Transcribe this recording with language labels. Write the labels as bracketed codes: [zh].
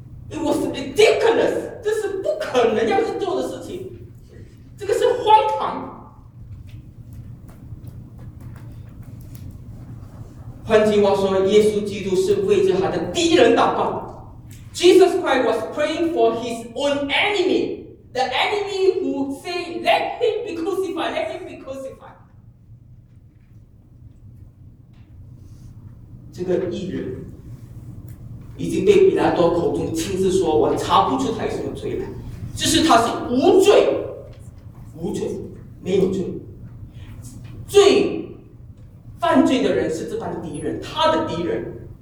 [en] It was ridiculous， [zh] 这是不可能要去做的事情，这个是荒唐。换句话说，耶稣基督是为着他的敌人祷告。 [en] Jesus Christ was praying for his own enemy， the enemy who say let him be crucified， let him be crucified。 [zh] 这个义人已经被比拉多口中亲自说，我查不出他有什么罪来，只是他是无罪，无罪，没有罪。罪犯罪的人是这般的敌人，他的敌人。